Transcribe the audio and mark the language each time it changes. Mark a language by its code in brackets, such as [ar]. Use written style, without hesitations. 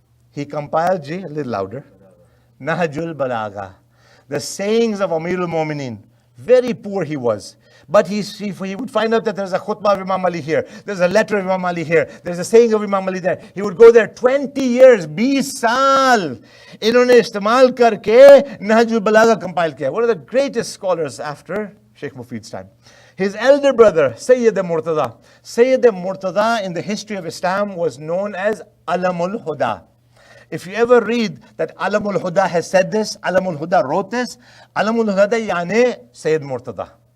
[en] He compiled, a little louder, Nahjul Balagha, the sayings of Amir al-Mu'mineen. Very poor he was. But he would find out that there's a khutbah of Imam Ali here. There's a letter of Imam Ali here. There's a saying of Imam Ali there. He would go there 20 years, 20 saal. [hi] इन्होंने इस्तेमाल करके Nahjul बलागा compile किया. [en] One of the greatest scholars after Sheikh Mufid's time. His elder brother, Sayyid Murtada. Sayyid Murtada in the history of Islam was known as Alamul Huda. If you ever read that Alamul Huda has said this, Alamul Huda wrote this, Alamul Huda yani Sayyid Murtada.